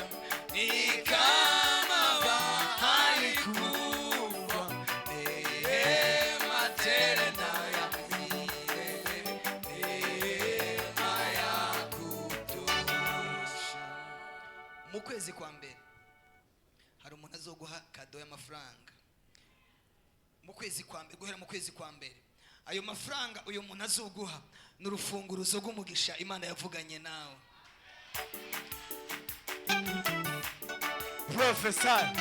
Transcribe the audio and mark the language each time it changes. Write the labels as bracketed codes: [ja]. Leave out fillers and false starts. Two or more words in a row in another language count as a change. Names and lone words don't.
[sw] ni kama bahari kubwa, neema tele na ya milele, neema ya kutosha. [rn] Mu kwezi kwa mbere hari umuntu azoguha kado y'amafaranga. Mu kwezi kwa mbere, guhera mu kwezi kwa mbere, ayo mafaranga uyo muntu azoguha n'urufunguruzo rw'umugisha Imana yavuganye nawe. Professor